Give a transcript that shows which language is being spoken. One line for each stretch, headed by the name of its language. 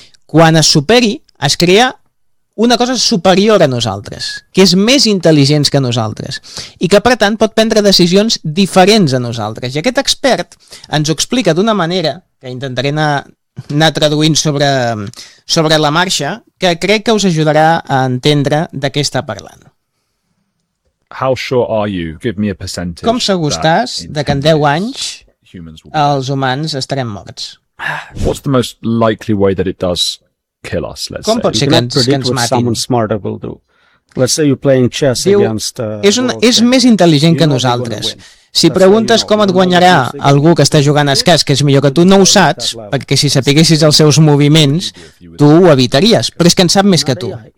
Catalan: Quan es superi, es crea una cosa superior a nosaltres, que és més intel·ligents que nosaltres, i que per tant pot prendre decisions diferents a nosaltres. I aquest expert ens ho explica d'una manera, que intentaré anar traduint sobre la marxa, que crec que us ajudarà a entendre de què està parlant.
English: How sure are you? Give me a percentage.
Catalan: Com segur estàs de que en 10 anys els humans estarem morts?
English: What's the most likely way that it does kill us, let's
Catalan: com
English: say?
Catalan: Pot ser que ens matin?
English: What someone smarter will do. Let's say you're playing chess
Catalan: diu,
English: against...
Catalan: És més intel·ligent que nosaltres. Si preguntes com et guanyarà algú que està jugant a escacs, que és millor que tu, no ho saps, perquè si sapiguessis els seus moviments, tu ho evitaries, però és que en sap més que tu.